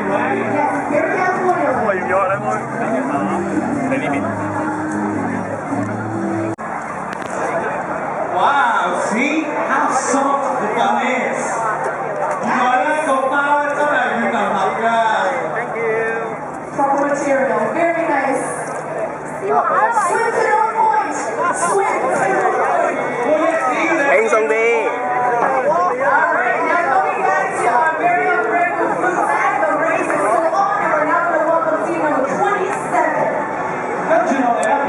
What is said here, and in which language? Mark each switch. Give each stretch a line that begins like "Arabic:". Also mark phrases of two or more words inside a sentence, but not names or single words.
Cantonese: 我要咗你呢邊。
English: Wow, see how soft the bun is.
Cantonese: 原來咧個包咧真係軟腍腍㗎。
English: Thank you. Proper material. Very nice. Swim to North Point. Swim to North Point.
Cantonese: 輕鬆啲。跟住落嚟